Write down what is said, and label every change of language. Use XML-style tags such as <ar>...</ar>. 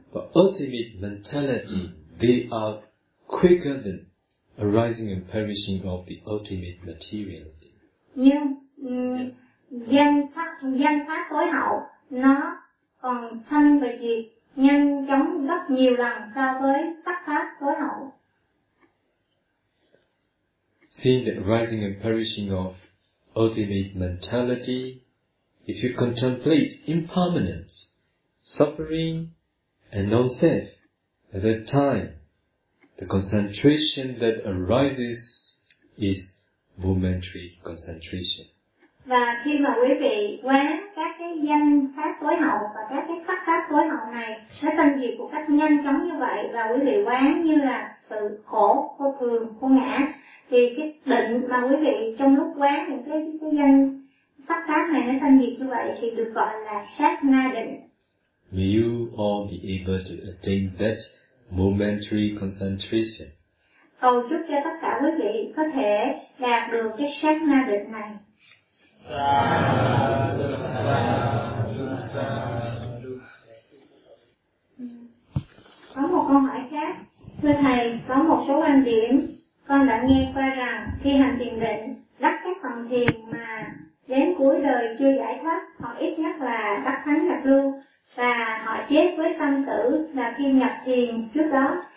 <en>But ultimate mentality, they are quicker than arising and perishing of the ultimate material.</en> <vi>Nhưng danh pháp tối hậu nó còn thân và diệt nhanh chóng gấp nhiều lần so với sắc pháp tối hậu.</vi> <en>Seeing the arising and perishing of ultimate mentality, if you contemplate impermanence, suffering, and non-self, at that time, the concentration that arises is momentary concentration.</en> <vi>Và khi mà quý vị quán các cái danh pháp tối hậu và các cái sắc pháp tối hậu này, nó sanh diệt một cách nhanh chóng như vậy, và quý vị quán như là sự khổ, vô thường, vô ngã, thì cái định mà quý vị trong lúc quán những cái danh sắc pháp này nó sanh diệt như vậy thì được gọi là sát na định.</vi> <en>May you all be able to attain that momentary concentration.</en> <vi>Cầu chúc cho tất cả quý vị có thể đạt được cái sát na định này. Có một câu hỏi khác. Thưa Thầy, có một số quan điểm con đã nghe qua rằng khi hành thiền định, đắc các phần thiền mà đến cuối đời chưa giải thoát, hoặc ít nhất là đắc thánh lạc lưu, và họ chết với sanh tử là khi nhập thiền trước đó.</vi>